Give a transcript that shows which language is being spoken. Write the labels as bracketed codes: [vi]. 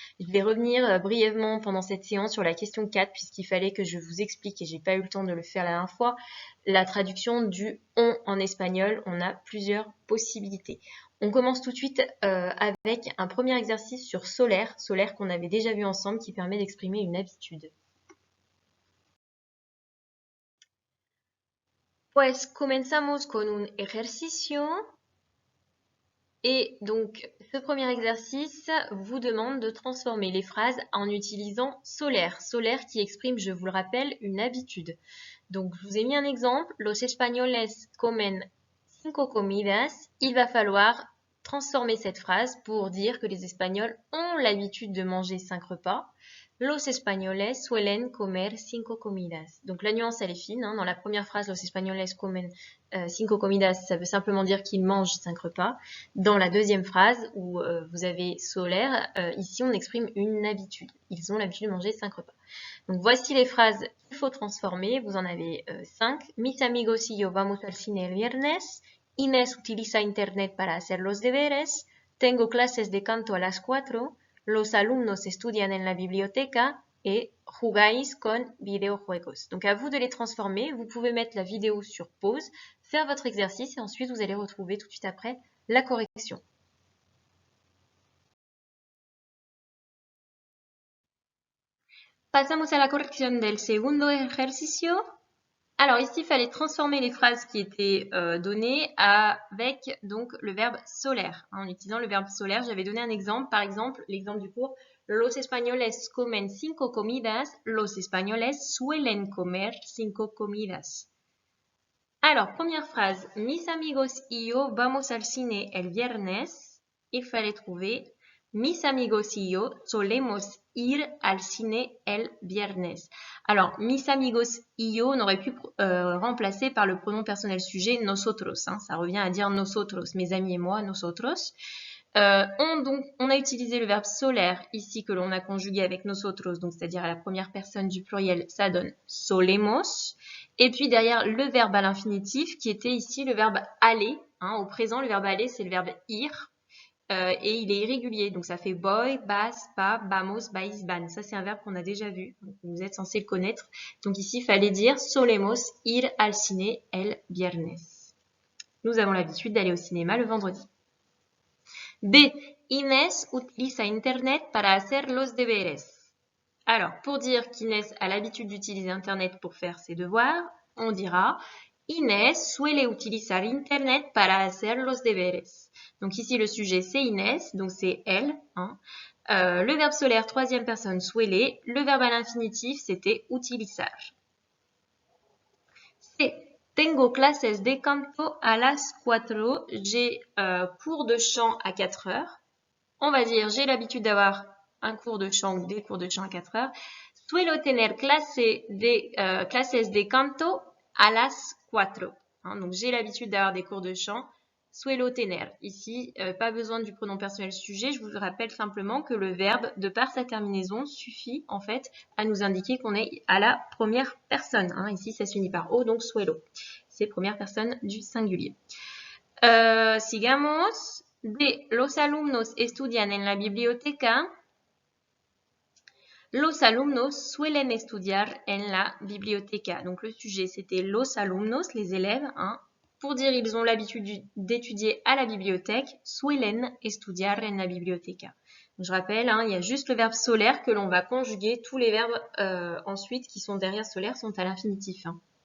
[fr] Je vais revenir brièvement pendant cette séance sur la question 4, puisqu'il fallait que je vous explique, et j'ai pas eu le temps de le faire la dernière fois, la traduction du on en espagnol. On a plusieurs possibilités. On commence tout de suite avec un premier exercice sur solaire qu'on avait déjà vu ensemble, qui permet d'exprimer une habitude. [es] Pues comenzamos con un ejercicio. [fr] Et donc, ce premier exercice vous demande de transformer les phrases en utilisant solaire. Solaire qui exprime, je vous le rappelle, une habitude. Donc, je vous ai mis un exemple. [es] Los españoles comen 5 comidas. [fr] Il va falloir transformer cette phrase pour dire que les Espagnols ont l'habitude de manger 5 repas. [es] Los españoles suelen comer 5 comidas. [fr] Donc la nuance elle est fine. Dans la première phrase, [es] los españoles comen 5 comidas, [fr] ça veut simplement dire qu'ils mangent 5 repas. Dans la deuxième phrase, où vous avez solaire, ici on exprime une habitude. Ils ont l'habitude de manger 5 repas. Donc voici les phrases qu'il faut transformer. Vous en avez 5. [es] Mis amigos y yo vamos al cine el viernes. Inés utiliza internet para hacer los deberes. Tengo clases de canto a las 4. Los alumnos estudian en la biblioteca et jugáis con videojuegos. [fr] Donc à vous de les transformer. Vous pouvez mettre la vidéo sur pause, faire votre exercice et ensuite vous allez retrouver tout de suite après la correction. [es] Pasamos a la corrección del segundo ejercicio. [fr] Alors ici, il fallait transformer les phrases qui étaient données avec donc le verbe solaire. En utilisant le verbe solaire, j'avais donné un exemple. Par exemple, l'exemple du cours. [es] Los españoles comen 5 comidas. Los españoles suelen comer 5 comidas. [fr] Alors, première phrase. [es] Mis amigos y yo vamos al cine el viernes. [fr] Il fallait trouver [es] mis amigos y yo solemos ir al cine el viernes. [fr] Alors, [es] mis amigos y yo, [fr] on aurait pu remplacer par le pronom personnel sujet nosotros. Ça revient à dire nosotros, mes amis et moi, nosotros. On a utilisé le verbe solaire ici que l'on a conjugué avec nosotros, donc c'est-à-dire à la première personne du pluriel, ça donne solemos. Et puis derrière le verbe à l'infinitif qui était ici le verbe aller. Au présent, le verbe aller, c'est le verbe ir. Et il est irrégulier, donc ça fait [es] voy, vas, va, vamos, vais, van. [fr] Ça, c'est un verbe qu'on a déjà vu, donc vous êtes censé le connaître. Donc ici, il fallait dire [es] solemos ir al cine el viernes. [fr] Nous avons l'habitude d'aller au cinéma le vendredi. B. [es] Inés utiliza internet para hacer los deberes. [fr] Alors, pour dire qu'Inès a l'habitude d'utiliser internet pour faire ses devoirs, on dira [es] Inés suele utilizar internet para hacer los deberes. [fr] Donc ici, le sujet, c'est Inès, donc c'est elle. Le verbe solaire, troisième personne, suele. Le verbe à l'infinitif, c'était utilizar. C. [es] Tengo clases de canto a las 4. [fr] J'ai cours de chant à 4 heures. On va dire, j'ai l'habitude d'avoir un cours de chant ou des cours de chant à 4 heures. [es] Suelo tener clases de canto a las 4. [fr] Donc, j'ai l'habitude d'avoir des cours de chant. [es] Suelo tener. [fr] Ici, pas besoin du pronom personnel sujet. Je vous rappelle simplement que le verbe, de par sa terminaison, suffit en fait à nous indiquer qu'on est à la première personne. Ici, ça s'unit par O, donc suelo. C'est première personne du singulier. [es] Sigamos. De los alumnos estudian en la biblioteca. Los alumnos suelen estudiar en la biblioteca. [fr] Donc le sujet c'était los alumnos, les élèves. Hein. Pour dire ils ont l'habitude d'étudier à la bibliothèque, [es] suelen estudiar en la biblioteca. [fr] Donc, je rappelle, hein, il y a juste le verbe solaire que l'on va conjuguer. Tous les verbes ensuite qui sont derrière solaire sont à l'infinitif. Hein.